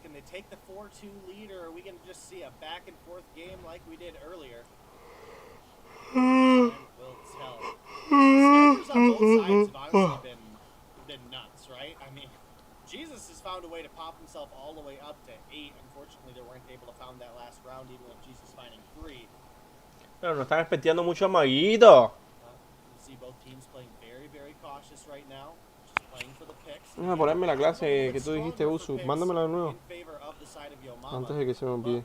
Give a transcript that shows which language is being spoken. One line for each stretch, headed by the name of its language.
English: Can they take the 4-2 lead, or are we going to just see a back-and-forth game like we did earlier? Time will tell. Snipers on both sides have honestly been nuts, right? I mean, Jesus has found a way to pop himself all the way up to 8. Unfortunately, they weren't able to find that last round, even with Jesus finding 3.
Spanish: Pero no están expectando mucho a Maguito.
English: You see both teams playing very, very cautious right now. Just playing for the picks.
Spanish: Déjame ponerme la clase que tú dijiste, Usu. Mándamela de nuevo.
English: In favor of the side of Yo Mama.
Spanish: Antes de que se me olvide.